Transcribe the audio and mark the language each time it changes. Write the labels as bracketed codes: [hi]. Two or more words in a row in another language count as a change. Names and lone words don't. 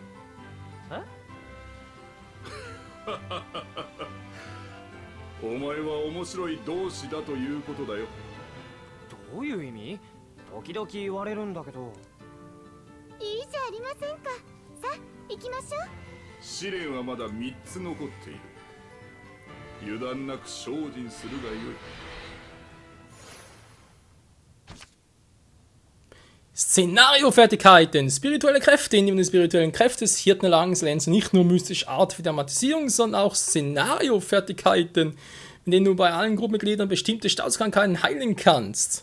[ja] お前は面白い同志だということだよ。どういう意味？時々言われるんだけど。いいじゃありませんか。さあ行きましょう。試練はまだ3つ残っている。油断なく精進するがよい。 [de] Szenariofertigkeiten, spirituelle Kräfte. In den spirituellen Kräfte des Hirtenerlangens lernst du nicht nur mystische Art für Dramatisierung, sondern auch Szenariofertigkeiten, mit denen du bei allen Gruppenmitgliedern bestimmte Staatskrankheiten heilen kannst.